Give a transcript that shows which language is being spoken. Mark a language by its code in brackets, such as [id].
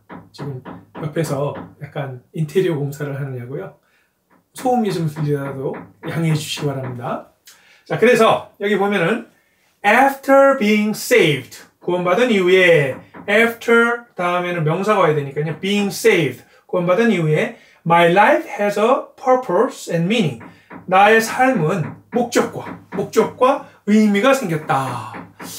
[ko] 지금 옆에서 약간 인테리어 공사를 하느냐고요. 소음이 좀 들리더라도 양해해 주시기 바랍니다. 자, 그래서 여기 보면은 [en] after being saved, [ko] 구원받은 이후에 after 다음에는 명사가 와야 되니까요. [en] being saved, [ko] 구원받은 이후에 [en] my life has a purpose and meaning. [ko] 나의 삶은 목적과 의미가 생겼다.